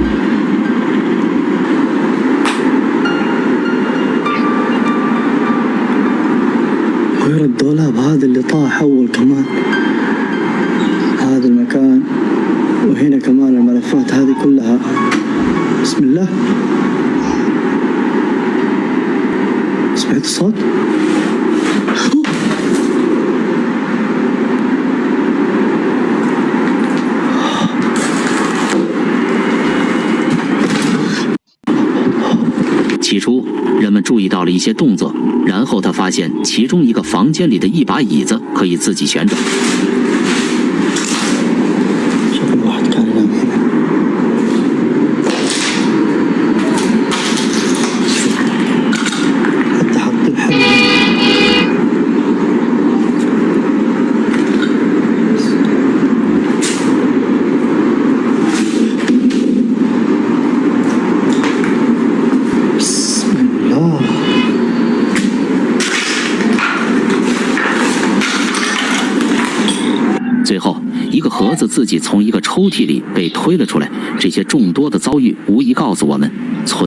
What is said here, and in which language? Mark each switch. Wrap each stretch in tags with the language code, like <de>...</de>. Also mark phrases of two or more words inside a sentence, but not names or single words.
<ar>ويرى الدولاب هذا اللي طاح أول كمان، هذا المكان، وهنا كمان الملفات هذه كلها. بسم الله. سمعت الصوت؟</ar> <zh>起初，人们注意到了一些动作，然后他发现其中一个房间里的一把椅子可以自己旋转。</zh> <ar>شكل واحد كان ينام هنا. حتى حط الحبل. بسم الله.</ar> <zh>最后，一个盒子自己从一个抽屉里被推了出来。这些众多的遭遇，无疑告诉我们，存</zh>